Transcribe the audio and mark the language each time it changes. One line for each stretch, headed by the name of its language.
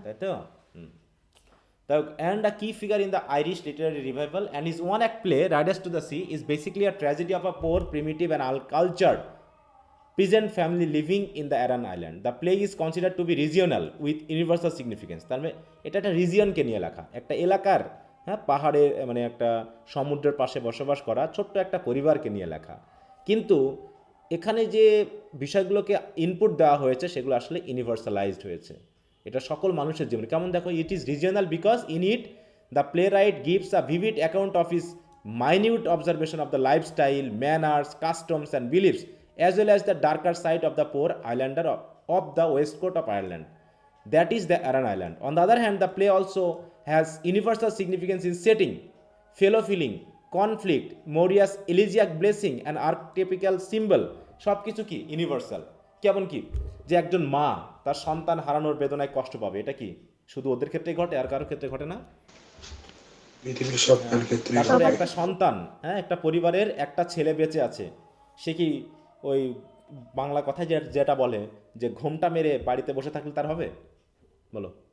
Bangla: তাই তো হুম
English: and a key figure in the Irish literary revival and his one act play Riders to the Sea is basically a tragedy of a poor primitive and uncultured peasant family living in the Aran Island. The play is considered to be regional with universal significance.
Bangla: তার মানে এটা একটা রিজিয়নকে নিয়ে লেখা, একটা এলাকার, হ্যাঁ, পাহাড়ে মানে একটা সমুদ্রের পাশে বসবাস করা ছোট্ট একটা পরিবারকে নিয়ে লেখা। কিন্তু এখানে যে বিষয়গুলোকে ইনপুট দেওয়া হয়েছে সেগুলো আসলে ইউনিভার্সালাইজড হয়েছে, এটা সকল মানুষের জীবনে। কেমন দেখো,
English: It is regional because in it the playwright gives a vivid account of his minute observation of the lifestyle, manners, customs, and beliefs, as well as the darker side of the poor islander of the west coast of Ireland. That is the Aran Island. On the other hand, the play also has universal significance in setting, fellow feeling, conflict, Moria's elegiac blessing, and archetypical symbol.
Bangla: সব কিছু কি universal. কেমন কি, যে একজন মা তার সন্তান হারানোর বেদনায় কষ্ট পাবে, এটা কি শুধু ওদের ক্ষেত্রে ঘটে আর কারোর ক্ষেত্রে ঘটে না? পৃথিবীর সবার ক্ষেত্রে তারপরে একটা সন্তান, হ্যাঁ, একটা পরিবারের একটা ছেলে বেঁচে আছে, সে কি ওই বাংলা কথায় যেটা বলে যে ঘোমটা মেরে বাড়িতে বসে থাকলে তার হবে বলো?